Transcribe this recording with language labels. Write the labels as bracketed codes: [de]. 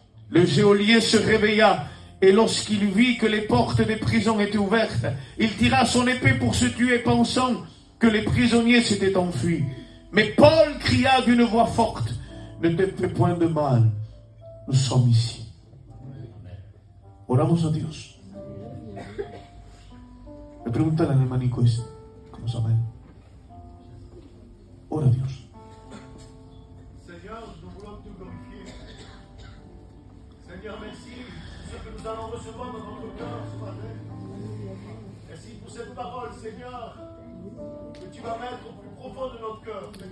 [fr] Le geôlier se réveilla, et lorsqu'il vit que les portes des prisons étaient ouvertes, il tira son épée pour se tuer, pensant que les prisonniers s'étaient enfuis. Mais Paul cria d'une voix forte, « Ne te fais point de mal, nous sommes ici. » [es] Oramos a Dios. Le preguntan al hermanico este, ¿cómo se llama él? Ora a Dios. [fr] Seigneur, nous voulons te glorifier. Seigneur, merci pour ce que nous allons recevoir dans notre cœur ce matin. Merci pour cette parole, Seigneur, que tu vas mettre au plus profond de notre cœur.